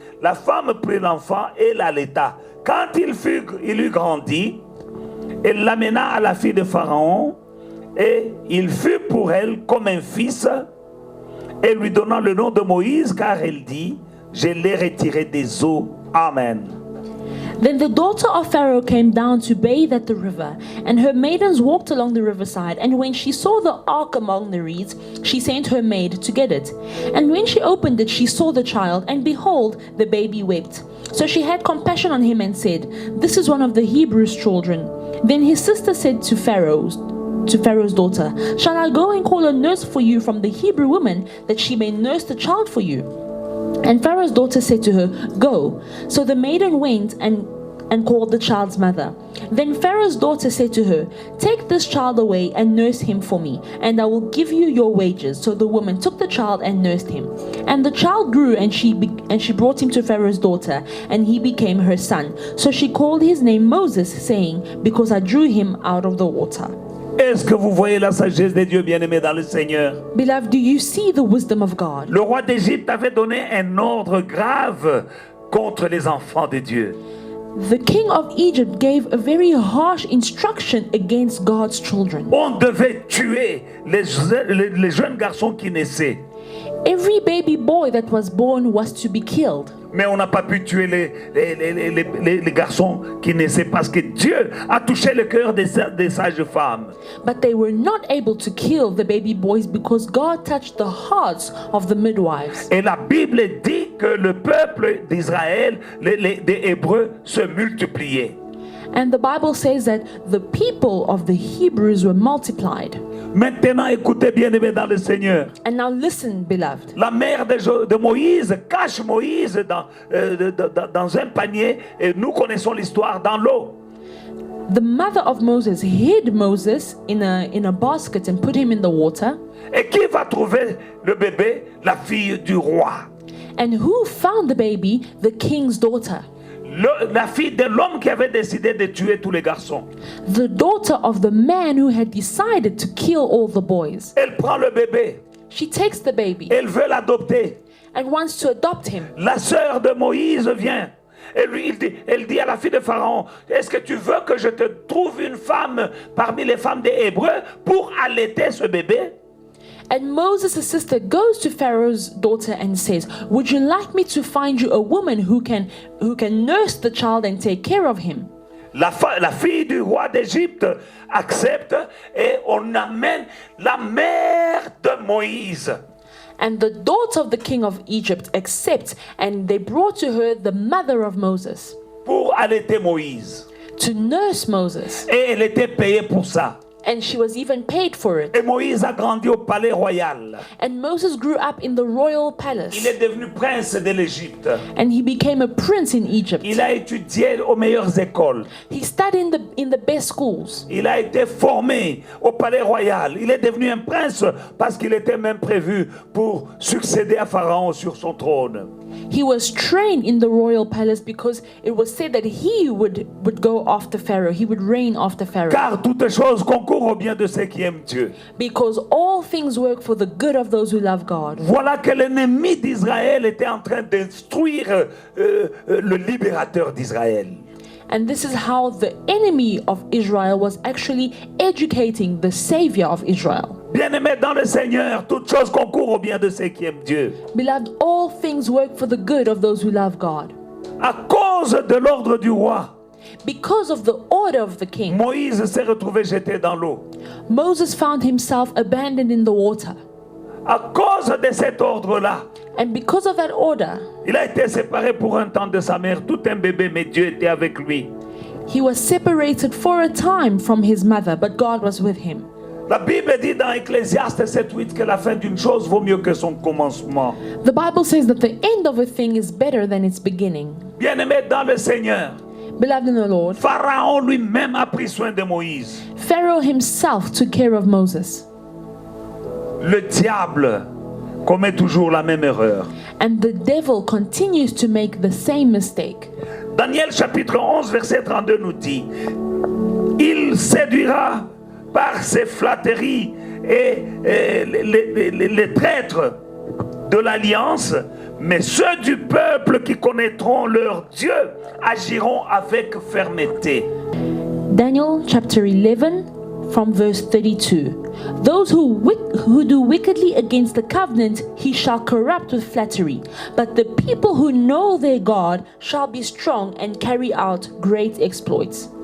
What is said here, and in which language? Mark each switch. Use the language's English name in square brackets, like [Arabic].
[French] La femme prit l'enfant et l'allaita. Quand il eut grandi, elle l'amena à la fille de Pharaon, et il fut pour elle comme un fils, et lui donna le nom de Moïse, car elle dit, je l'ai retiré des eaux. [English] Amen. Then the daughter of Pharaoh came down to bathe at the river, and her maidens walked along the riverside. And when she saw the ark among the reeds, she sent her maid to get it. And when she opened it, she saw the child, and behold, the baby wept. So she had compassion on him and said, this is one of the Hebrews' children. Then his sister said to Pharaoh's daughter, shall I go and call a nurse for you from the Hebrew woman, that she may nurse the child for you? And Pharaoh's daughter said to her, go. So the maiden went and called the child's mother. Then Pharaoh's daughter said to her, take this child away and nurse him for me, and I will give you your wages. So the woman took the child and nursed him. And the child grew, and she brought him to Pharaoh's daughter, and he became her son. So she called his name Moses, saying, because I drew him out of the water. [French] Est-ce que vous voyez la sagesse de Dieu, bien-aimé dans le Seigneur? [English] Beloved, do you see the wisdom of God? [French] Le roi d'Égypte avait donné un ordre grave contre les enfants de Dieu. [English] The king of Egypt gave a very harsh instruction against God's children. [French] On devait tuer les jeunes garçons qui naissaient. [English] Every baby boy that was born was to be killed. [French] Mais on n'a pas pu tuer les garçons qui naissaient parce que Dieu a touché le cœur des sages femmes. [English] But they were not able to kill the baby boys because God touched the hearts of the midwives. [French] Et la Bible dit que le peuple d'Israël, des Hébreux, se multipliait. [English] And the Bible says that the people of the Hebrews were multiplied. [French] Maintenant, écoutez bien-aimés dans le Seigneur. [English] And now listen, beloved. [French] La mère de Moïse cache Moïse dans un panier, et nous connaissons l'histoire, dans l'eau. [English] The mother of Moses hid Moses in a basket and put him in the water. [French] Et qui va trouver le bébé? La fille du roi. [English] And who found the baby? The king's daughter. [French] La fille de l'homme qui avait décidé de tuer tous les garçons. [English] The daughter of the man who had decided to kill all the boys. [French] Elle prend le bébé. [English] She takes the baby [French] Elle veut l'adopter. [English] and wants to adopt him. [French] La sœur de Moïse vient. Elle dit à la fille de Pharaon, est-ce que tu veux que je te trouve une femme parmi les femmes des Hébreux pour allaiter ce bébé? [English] And Moses' sister goes to Pharaoh's daughter and says, would you like me to find you a woman who can nurse the child and take care of him? [French] La fille du roi d'Égypte accepte et on amène la mère de Moïse. [English] And the daughter of the king of Egypt accepts, and they brought to her the mother of Moses [French] pour allaiter Moïse. [English] to nurse Moses. [French] Et elle était payée pour ça. [English] And she was even paid for it. [French] Et Moïse a grandi au palais royal. [English] And Moses grew up in the royal palace. [French] Il est devenu prince de l'Égypte. [English] And he became a prince in Egypt. [French] Il a étudié aux meilleures écoles. [English] He studied in the best schools. [French] Il a été formé au palais royal. Il est devenu un prince parce qu'il était même prévu pour succéder à Pharaon sur son trône. [English] He was trained in the royal palace because it was said that he would go after Pharaoh. He would reign after Pharaoh. [French] Car toutes choses concourent au bien de ceux qui aiment Dieu. [English] Because all things work for the good of those who love God. [French] Voilà que l'ennemi d'Israël était en train d'instruire le libérateur d'Israël. [English] And this is how the enemy of Israel was actually educating the savior of Israel. [French] Bien-aimés dans le Seigneur, toutes choses concourent au bien de ceux qui aiment Dieu. [English] Beloved, all things work for the good of those who love God. [French] À cause de l'ordre du roi, [English] Because of the order of the king, [French] Moïse s'est retrouvé jeté dans l'eau. [English] Moses found himself abandoned in the water. [French] À cause de cet ordre-là, [English] And because of that order, [French] il a été séparé pour un temps de sa mère, tout un bébé, mais Dieu était avec lui. [English] he was separated for a time from his mother, but God was with him. [French] La Bible dit dans Ecclésiaste 7:8 que la fin d'une chose vaut mieux que son commencement. [English] The Bible says that the end of a thing is better than its beginning. [French] Bien-aimés dans le Seigneur, [English] Beloved in the Lord, [French] Pharaon lui-même a pris soin de Moïse. [English] Pharaoh himself took care of Moses. [French] Le diable commet toujours la même erreur. [English] And the devil continues to make the same mistake. [French] Daniel chapitre 11 verset 32 nous dit: il séduira par ses flatteries et les traîtres de l'alliance, mais ceux du peuple qui connaîtront leur Dieu agiront avec fermeté. [English] Daniel chapter 11 from verse 32. Those who do wickedly against the covenant he shall corrupt with flattery, but the people who know their God shall be strong and carry out great exploits.